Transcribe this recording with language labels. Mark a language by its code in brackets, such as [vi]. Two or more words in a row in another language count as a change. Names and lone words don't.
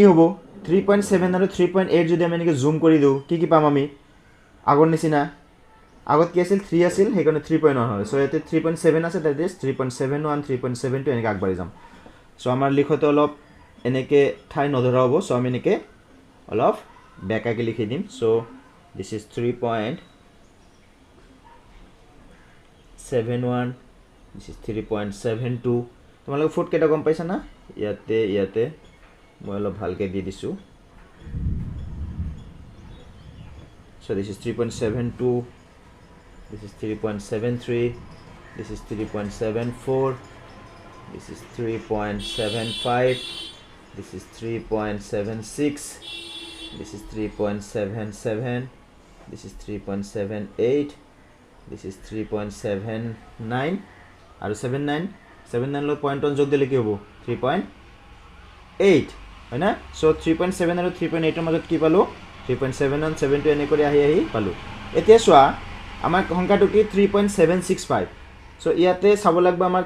[as] হ'ব 3.7 আৰু 3.8 যদি আমি এনেকে জুম কৰি দিও কি পাম আমি আগৰ নিচিনা আগত কি আছিল 3 আছিল হেকনে 3.1 হয় সো এতে 3.7 আছে [en] that is [as] 3.71 3.72 এনেকে আগবাঢ়ি যাম সো আমাৰ লিখতে অলপ এনেকে ঠাই নধৰা হ'ব সো আমি এনেকে অলপ বেকাকে লিখি দিম সো [en] this is [as] 3.71 [en] this is [as] 3.72 তোমালোকে ফুট কেটা গম পাইছা না ইয়াতে মই অলপ ভালকে দি দিছো [en] so this is 3.72 this is 3.73 this is 3.74 this is 3.75 this is 3.76 this is 3.77 this is 3.78 this is 3.79 [as] আৰু 79 লৰ পইণ্ট অন যোগ দিলে কি হ'ব 3.8 হয় না সো 3.7 আৰু 3.8 ৰ মাজত কি পালো 3.71 72 এনে কৰি আহি পালো এতিয়া চোৱা আমাৰ সংখ্যাটো কি 3.765 সো ইয়াতে চাব লাগব আমাৰ